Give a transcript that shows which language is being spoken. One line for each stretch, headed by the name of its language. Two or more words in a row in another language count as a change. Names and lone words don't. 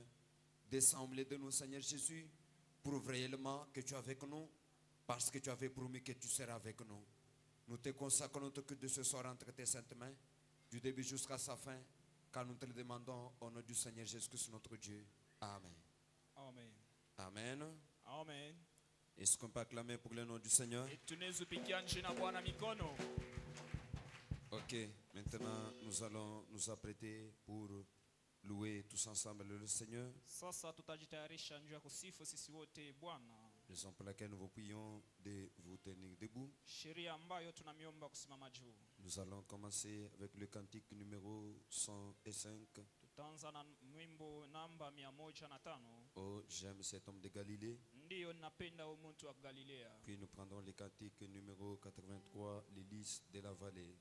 French: Descends au milieu de nous, Seigneur Jésus, prouve réellement que tu es avec nous, parce que tu avais promis que tu seras avec nous. Nous te consacrons notre culte de ce soir entre tes saintes mains, du début jusqu'à sa fin, car nous te le demandons au nom du Seigneur Jésus-Christ, notre Dieu. Amen. Amen. Amen. Amen. Est-ce qu'on peut acclamer pour le nom du Seigneur?
Swahili: Tunazupigia jina Bwana mikono.
French: Ok, maintenant nous allons nous apprêter pour louer tous ensemble le Seigneur.
Swahili: Sasa tutajitayarisha njia ya kusifu sisi wote Bwana.
French: Raison pour laquelle nous vous prions de vous tenir debout.
Swahili: Sheria ambayo tunamiomba kusimama juu.
French: Nous allons commencer avec le cantique numéro 105.
Swahili: Tutaanza na mwimbo namba 105.
French: Oh, j'aime cet homme de Galilée.
Swahili: Ndiyo napenda mtu wa Galilea.
French: Puis nous prendrons le cantique numéro 83, les lys de la vallée.